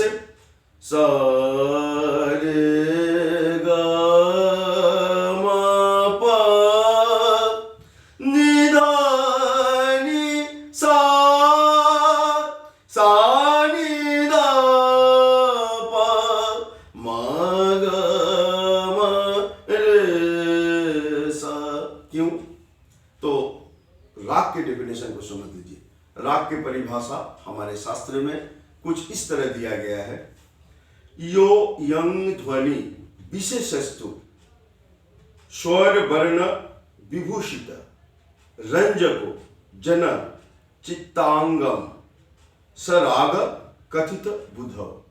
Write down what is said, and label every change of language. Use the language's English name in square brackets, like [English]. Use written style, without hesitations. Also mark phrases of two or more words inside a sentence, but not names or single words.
[Hindi] सा रे ग म प नि ध नि सा सा नि ध प म ग म रे सा। क्यों? तो राग के डेफिनेशन को समझ लीजिए। राग की परिभाषा हमारे शास्त्र में कुछ इस तरह दिया गया है। [Sanskrit] यो यंग ध्वनि विशेषस्तु स्वर वर्ण विभूषित रंजको जन चित्तांगम सराग कथित बुधव।